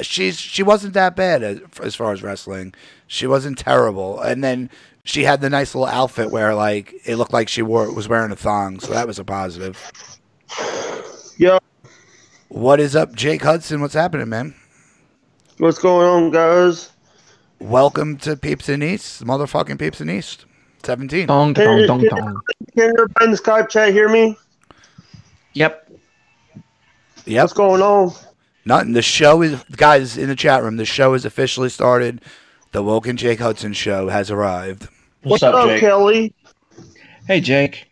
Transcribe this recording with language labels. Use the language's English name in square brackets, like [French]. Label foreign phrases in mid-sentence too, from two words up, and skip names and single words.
[English] She wasn't that bad as far as wrestling. She wasn't terrible, and then she had the nice little outfit where like it looked like she was wearing a thong, so that was a positive. Yeah. What is up, Jake Hudson? What's happening, man? What's going on, guys? Welcome to Peepz in East, motherfucking Peepz in East. 17. Dong, dong, dong, dong. Can everybody in the Skype chat hear me? Yep. What's going on? Nothing. The show is, guys, in the chat room, the show is officially started. The Woken Jake Hudson show has arrived. What's up, Jake? Kelly? Hey, Jake.